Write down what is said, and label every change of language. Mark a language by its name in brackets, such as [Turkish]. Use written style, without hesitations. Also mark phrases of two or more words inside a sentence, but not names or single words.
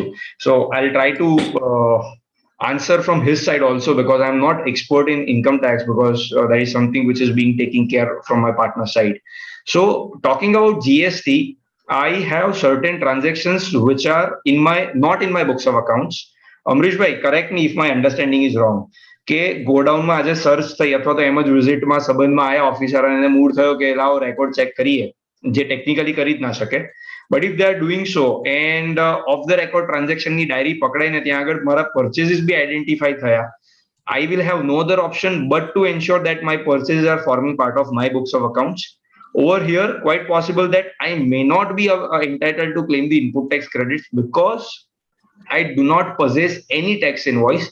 [English] So I'll try to answer from his side also, because I'm not expert in income tax, because that is something which is being taken care from my partner side. So talking about GST, I have certain transactions which are not in my books of accounts. Amrish bhai, correct me if my understanding is wrong. [Gujarati] કે ગોડાઉનમાં આજે સર્ચ થઈ અથવા તો એમ જ વિઝિટમાં સંબંધમાં આયા ઓફિસર અને મૂડ થયો કે લાવો રેકોર્ડ ચેક કરીએ, જે ટેકનિકલી કરી જ ના શકે. [English] But if they are doing so and off the record transaction [Gujarati] ની ડાયરી પકડાઈને ત્યાં આગળ મારા [English] purchases બી identify થયા, I will have no other option but to ensure that my purchases are forming part of my books of accounts. over here, quite possible that I may not be entitled to claim the input tax credits because I do not possess any tax invoice.